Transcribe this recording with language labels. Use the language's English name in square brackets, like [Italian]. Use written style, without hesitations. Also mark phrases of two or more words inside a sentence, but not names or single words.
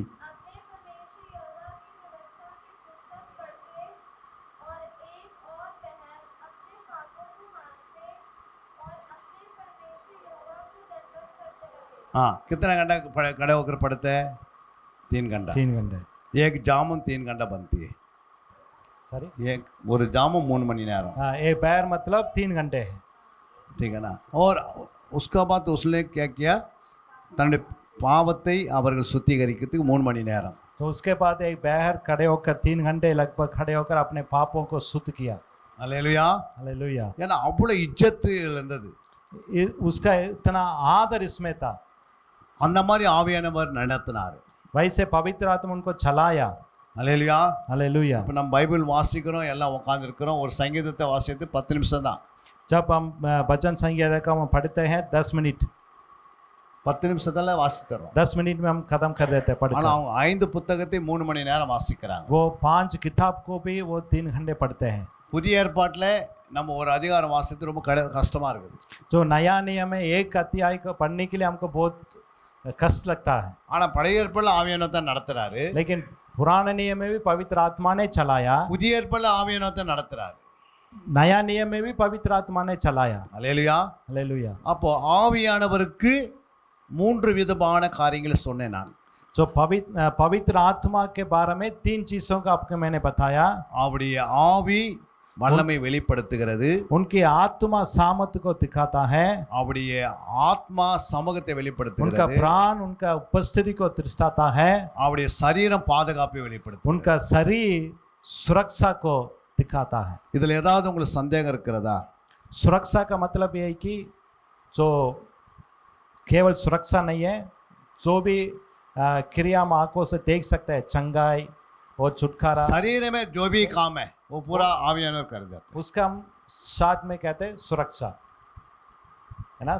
[Hindi] अपने परमेश्वर यहोवा की व्यवस्था की पुस्तक पढ़ते और एक और पहर अपने पापों को मानते और अपने परमेश्वर यहोवा को दंडवत करते रहे। हाँ कितना घंटा खड़े होकर पढ़ते हैं? 3 घंटा। 3 घंटे। एक जामुन 3 घंटा बनती है, सॉरी, [Tamil] एक ஒரு ஜாமும் 3 மணி நேரம், [Hindi] हाँ, एक पैर मतलब 3 घंटे है। ठीक है ना। और उसका बाद उसने क्या किया, [Tamil] தன்னுடைய பாவத்தை அவர்கள் சுத்திகரிக்கிறதுக்கு 3 மணி நேரம்। [Hindi] तो उसके बाद एक बहर खड़े होकर 3 घंटे लगभग खड़े होकर अपने पापों को शुद्ध किया। [Tamil] அல்லேலூயா। [Hindi] हालेलुया। [Tamil] ஏன்னா அவ்வளோ இज्जत இருந்தது, [Hindi] उसका इतना आदर इसमें था, [Tamil] அந்த மாதிரி ஆவியானவர் நடத்தினார்। [Hindi] वैसे पवित्र आत्मा उनको चलाया। [Tamil] அல்லேலூயா। [Hindi] हालेलुया। [Tamil] இப்போ நம்ம பைபிள் வாசிக்கிறோம், எல்லாம் உட்காந்துருக்கிறோம், ஒரு சங்கீதத்தை வாசித்து 10 நிமிஷம் தான், [Hindi] जब हम भजन संगीत का हम पढ़ते हैं 10 मिनट, [Tamil] 10 நிமிஷத்துல வாசித்தரோம்। [Hindi] 10 मिनट में हम खत्म कर देते हैं पढ़कर। [Tamil] ஆனால் அவங்க 5 புத்தகத்தை 3 மணி நேரம் வாசிக்கிறாங்க। [Hindi] वो 5 किताब को भी वो 3 घंटे पढ़ते हैं। [Tamil] புதிய ஏற்பாட்டில் நம்ம ஒரு அதிகாரம் வாசித்து ரொம்ப கஷ்டமா இருக்குது। [Hindi] जो नया नियम है एक अध्याय को पढ़ने के लिए हमको बहुत कष्ट लगता है, [Tamil] ஆனால் பழைய ஏற்பாட்டில் ஆவியானவர் தான் நடத்துறாரு, [Hindi] लेकिन पुराने नियम में भी पवित्र आत्मा ने चलाया, [Tamil] புதிய ஏற்பாட்டில் ஆவியானவர் தான் நடத்துறாரு। [Hindi] नया नियम में भी पवित्र आत्मा ने चलाया। [Tamil] அல்லேலூயா। [Hindi] हालेलुया। [Tamil] அப்போ ஆவியானவருக்கு 3 விதமான காரியங்களை சொன்னேன் நான்। [Hindi] जो पवित्र आत्मा के बारे में 3 चीजों का आपको मैंने बताया। [Tamil] அவருடைய ஆவி வல்லமை வெளிப்படுத்துகிறது, [Hindi] उनकी आत्मा सामर्थ को दिखाता है, [Tamil] அவருடைய ஆத்மா சமூகத்தை [Hindi] उनका [Tamil] வெளிப்படுத்துகிறது, [Hindi] प्राण उनका उपस्थिति को दर्शाता है, [Tamil] அவருடைய சரீரம் பாதுகாப்பை வெளிப்படுத்துகிறது। [Hindi] उनका शरीर सुरक्षा को दिखाता है। [Tamil] இதுல ஏதாவது உங்களுக்கு சந்தேகம் இருக்கிறதா? [Hindi] सुरक्षा का मतलब ये है कि जो केवल सुरक्षा नहीं है, जो भी क्रिया हम आंखों से देख सकते हैं, चंगाई और छुटकारा, शरीर में जो भी काम है वो पूरा आवियानवर कर देता है। उसका हम शॉर्ट में कहते हैं सुरक्षा, है ना।